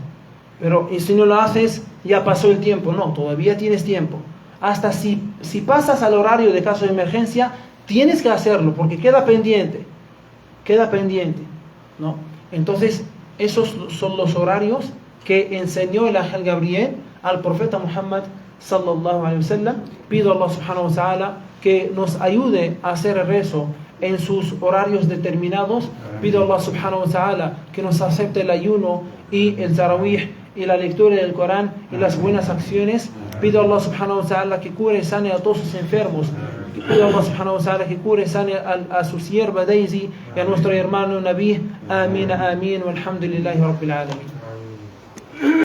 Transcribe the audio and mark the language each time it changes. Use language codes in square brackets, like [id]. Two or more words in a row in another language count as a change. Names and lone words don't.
[es] Pero si no lo haces, ya pasó el tiempo. No, todavía tienes tiempo. Hasta si pasas al horario de caso de emergencia, tienes que hacerlo, porque queda pendiente, ¿no? Entonces, esos son los horarios que enseñó el ángel Gabriel al profeta Muhammad [ar] صلى الله عليه وسلم. [es] Pido a [ar] الله سبحانه وتعالى [es] que nos ayude a hacer el rezo en sus horarios determinados. Pido a [ar] الله سبحانه وتعالى [es] que nos acepte el ayuno y el tarawih y la lectura del Corán y las buenas acciones. Pido a [ar] الله سبحانه وتعالى [es] que cure y sane a todos sus enfermos. Pido a [ar] الله سبحانه وتعالى [es] que cure y sane a su sierva Daisy y a nuestro hermano Nabi. Amén, amén, [ar] والحمد لله رب العالمين.